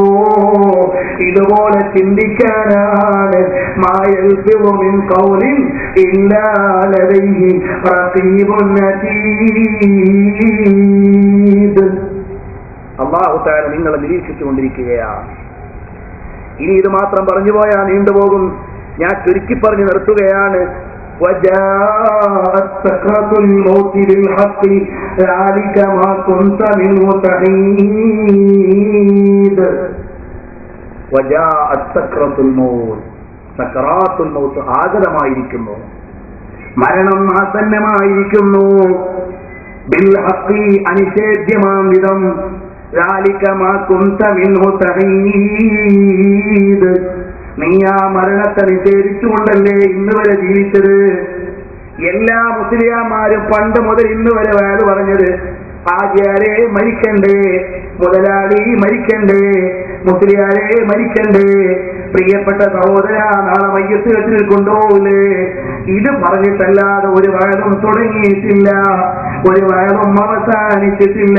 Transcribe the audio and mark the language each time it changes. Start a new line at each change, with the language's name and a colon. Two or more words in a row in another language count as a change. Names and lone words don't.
Malayalam: ഇതുപോലെ ചിന്തിക്കാനാണ് അല്ലാഹു തആല നിങ്ങളെ നിരീക്ഷിച്ചുകൊണ്ടിരിക്കുകയാണ്. ഇനി ഇത് മാത്രം പറഞ്ഞു പോയാൽ നീണ്ടുപോകും. ഞാൻ ചുരുക്കി പറഞ്ഞു നിർത്തുകയാണ്.
Arabic: وجاءت سكرة الموت بالحق ذلك ما كنت منه تحيد. وجاءت سكرة الموت. سكرات الموت
Malayalam: ആഗതമായിരിക്കുന്നു, മരണം ആസന്നമായിരിക്കുന്നു.
Arabic: بالحق
Malayalam: അനിഷേധ്യമാം വിധം.
Arabic: ذلك ما كنت منه تحيد.
Malayalam: നീ ആ മരണത്തെ നിഷേധിച്ചുകൊണ്ടല്ലേ ഇന്ന് വരെ ജീവിച്ചത്. എല്ലാ മുസ്ലിയാമാരും പണ്ട് മുതൽ ഇന്ന് വരെ വയത് പറഞ്ഞത്, ആചാരെ മരിക്കണ്ടേ, മുതലാളി മരിക്കണ്ടേ, മുസ്ലിയാരെ മരിക്കണ്ടേ, പ്രിയപ്പെട്ട സഹോദര നാളെ മയ്യത്ത് കെട്ടിൽ കൊണ്ടുപോകില്ലേ, ഇത് പറഞ്ഞിട്ടല്ലാതെ ഒരു വയലും തുടങ്ങിയിട്ടില്ല, ഒരു വയലും അവസാനിച്ചിട്ടില്ല.